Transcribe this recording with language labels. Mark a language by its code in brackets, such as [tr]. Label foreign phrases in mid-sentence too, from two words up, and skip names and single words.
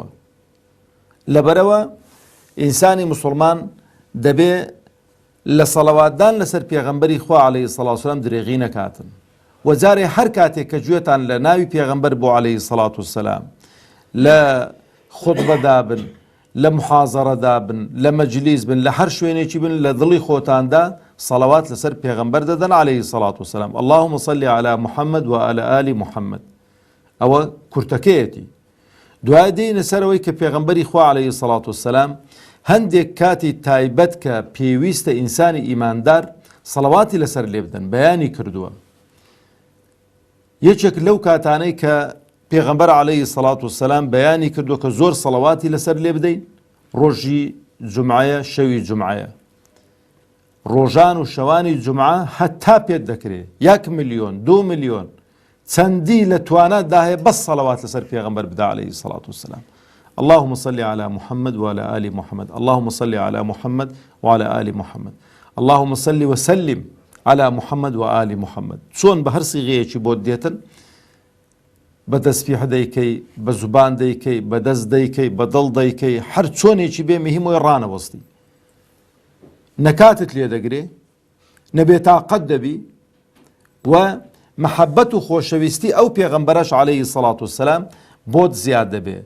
[ckb] لەبەرەوە ئینسانی موسڵمان دەبێ لە سەڵەواتدان لەسەر پێغەمبەری خوا [ar] عەلەیهی سەڵات وسەلام [ckb] درێغی نەکاتن و جارێ هەر کاتێک کە گوێتان لە ناوی پێغەمبەر بۆ [ar] عەلەیهی سەڵات وسەلام [ckb] لە خوتبەدا بن، لە محاضەرەدا بن، لە مەجلیس بن، لە هەر شوێنێکی بن لە دڵی خۆتاندا سەڵەوات لەسەر پێغەمبەر دەدەن [ar] عەلەیهی سەڵات وسەلام. اللهم صل على محمد وعلى آل محمد. [ckb] ئەوە کورتەکەیەتی. دوای دێنە سەرەوەی کە پێغەمبەری خوا [ar] عەلەیهی سەڵات وسەلام [ckb] هەندێک کاتی تایبەت کە پێویستە ئینسانی ئیماندار سەڵەواتی لەسەر لێ بدەن بەیانی کردووە. یەکێک لەو کاتانەی کە پێغەمبەر [ar] عەلەیهی سەڵات وسەلام [ckb] بەیانی کردووە کە زۆر سەڵەواتی لەسەر لێ بدەین ڕۆژی جومعەیە، شەوی جومعەیە. ڕۆژان و شەوانی جومعە هەتا پێت دەکرێت 1 ملیۆن 2 ملیۆن چەندی لە توانەدا هەیە بەس سەڵەوات لەسەر پێغەمبەر بدا [ar] عەلەیهی سەڵات وسەلام. اللهم صل على محمد وعلى آل محمد. اللهم صل على محمد وعلى آل محمد. اللهم صل وسلم على محمد وآل محمد. [ckb] چۆن بە هەر سیغەیەکی بۆ دێتن، بە دەستپێ دەیکەی، بە زوبان دەیکەی، بە دەست دەیکەی، بە دڵ دەیکەی، هەر چۆنێکی بێ مهمەوەی ڕانەوەستی. نەکاتت لێ دەگرێ، نەبێتاقەت دەبی و محەبەت و خۆشەویستی ئەو پێغەمبەرەش [ar] عەلەیهی سەڵات وسەلام [ckb] بۆت زیاد دەبێ.